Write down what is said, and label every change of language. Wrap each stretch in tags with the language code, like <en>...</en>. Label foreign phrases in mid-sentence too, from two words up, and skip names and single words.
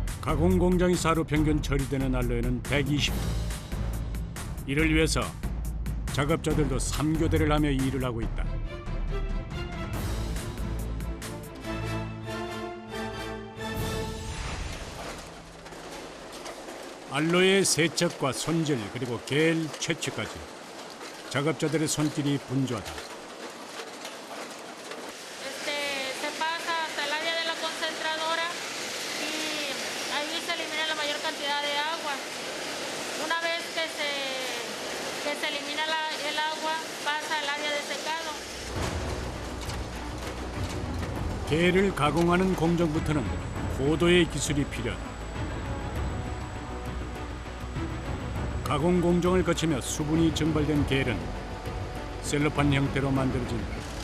<ko>가공 공장에서 하루 평균 처리되는 알로에는 120톤. 이를 위해서 작업자들도 3교대를 하며 일을 하고 있다. 알로에의 세척과 손질 그리고 계일 채취까지 작업자들의 손길이 분주하다.</ko> <es>Se pasa hasta el área de la concentradora y ahí se elimina la mayor cantidad de agua. Una vez que se elimina el agua, pasa al área de secado.</es> <ko>계를 가공하는 공정부터는 고도의 기술이 필요하다. 가공 공정을 거치며 수분이 증발된 계는 셀로판 형태로 만들어진다.</ko>